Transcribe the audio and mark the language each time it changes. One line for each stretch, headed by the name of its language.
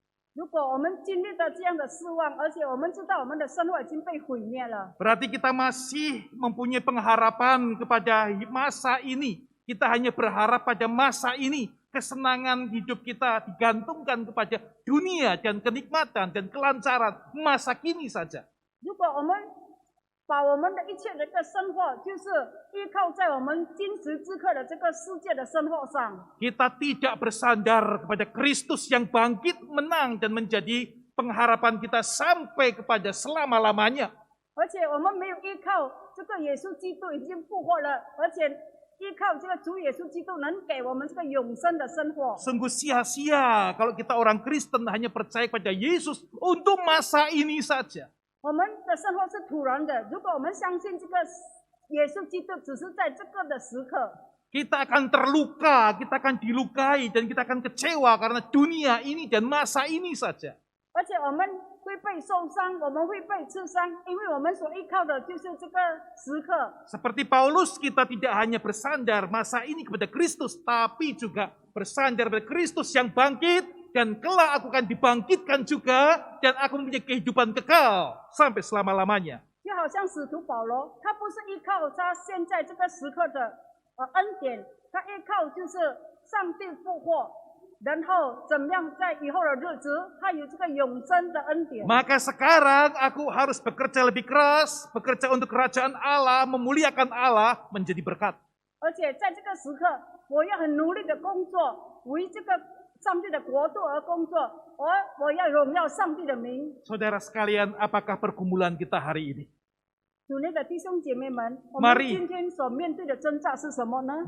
Chinese: 如果我们经历了这样的失望，而且我们知道我们的生活已经被毁灭了，
Indonesian: berarti kita masih mempunyai pengharapan kepada masa ini. Kita hanya berharap pada masa ini. Kesenangan hidup kita digantungkan kepada dunia dan kenikmatan dan kelancaran masa kini saja.
Chinese: 如果我们把我们的一切的这个生活，就是依靠在我们今时此刻的这个世界的生活上，
Indonesian: Kita tidak bersandar kepada Kristus yang bangkit, menang dan menjadi pengharapan kita sampai kepada selama-lamanya.
Chinese: 而且我们没有依靠这个耶稣基督已经复活了，而且依靠这个主耶稣基督能给我们这个永生的生活。
Indonesian: Sungguh sia-sia kalau kita orang Kristen hanya percaya kepada Yesus untuk masa ini saja.
Chinese: 我们的生活是突然的，如果我们相信这个耶稣基督只是在这个的时刻，
Indonesian: Kita akan terluka, kita akan dilukai, dan kita akan kecewa karena dunia ini dan masa ini saja.
Chinese: 而且我们会被受伤，我们会被刺伤，因为我们所依靠的就是这个时刻。
Indonesian: Seperti Paulus, kita tidak hanya bersandar masa ini kepada Kristus, tapi juga bersandar pada Kristus yang bangkit, dan kelak aku akan dibangkitkan juga, dan aku mempunyai kehidupan kekal sampai selama-lamanya.
Chinese: 就好像使徒保罗，他不是依靠他现在这个时刻的恩典，他依靠就是上帝复活，然后怎么样在以后的日子，他有这个永生的恩典。
Indonesian: Maka sekarang aku harus bekerja lebih keras, bekerja untuk kerajaan Allah, memuliakan Allah, menjadi berkat.
Chinese: 而且在这个时刻，我要很努力的工作，为这个上帝的国度而工作，我要荣耀上帝的名。
Indonesian: Saudara sekalian, apakah pergumulan kita hari ini?
Chinese: 主内的弟兄姐妹们，我们
Indonesian: Mari
Chinese: 今天所面对的挣扎是什么呢？